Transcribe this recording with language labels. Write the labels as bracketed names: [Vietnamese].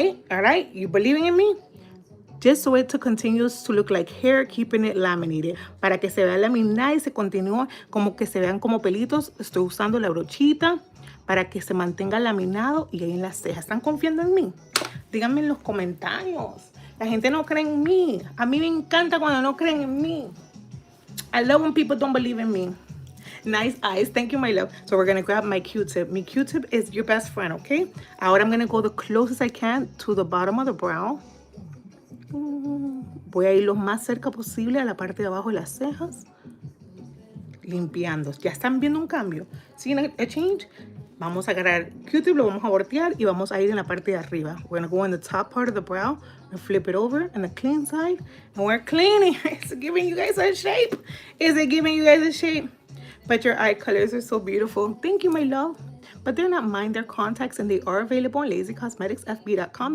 [English] All right, you believing in me? Just so it to continues to look like hair, keeping it laminated. [Spanish] Para que se vea laminada y se continúe como que se vean como pelitos, estoy usando la brochita para que se mantenga laminado y ahí en las cejas. ¿Están confiando en mí? Díganme en los comentarios. La gente no cree en mí. A mí me encanta cuando no creen en mí. [English] I love when people don't believe in me. Nice eyes. Thank you, my love. So we're going to grab my Q-tip. My Q-tip is your best friend, okay? Ahora I'm going to go the closest I can to the bottom of the brow. [Spanish] Voy a ir lo más cerca posible a la parte de abajo de las cejas. Limpiando. ¿Ya están viendo un cambio? ¿Sí? [English] A change? [Spanish] Vamos a agarrar Q-tip, lo vamos a voltear y vamos a ir en la parte de arriba. [English] We're going to go in the top part of the brow and flip it over in the clean side. And we're cleaning. Is it giving you guys a shape? Is it giving you guys a shape? But your eye colors are so beautiful. Thank you, my love. But they're not mine. They're contacts and they are available on lazycosmeticsfb.com.